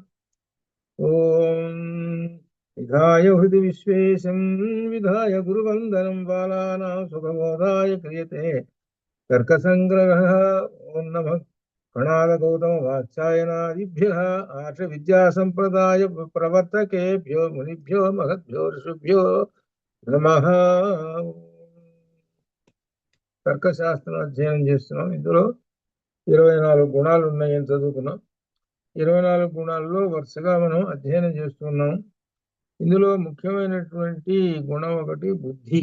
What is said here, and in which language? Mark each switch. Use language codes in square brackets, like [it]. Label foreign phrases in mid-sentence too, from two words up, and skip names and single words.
[sa] ॐ विधाय हृदि विश्वेशं विधाय गुरुवन्दनं बालानां सुखबोधाय क्रियते तर्कसङ्ग्रहः। ॐ नमः कणादगौतमवात्सायनादिभ्यः आर्षविद्यासम्प्रदाय प्रवर्तकेभ्यो मुनिभ्यो महद्भ्यो ऋषिभ्यो नमः। [te] తర్కశాస్త్రం అధ్యయనం చేస్తున్నాం. ఇందులో 24 గుణాలు ఉన్నాయని చదువుకున్నాం. 24 గుణాల్లో వరుసగా మనం అధ్యయనం చేస్తున్నాం. ఇందులో ముఖ్యమైనటువంటి గుణం ఒకటి బుద్ధి.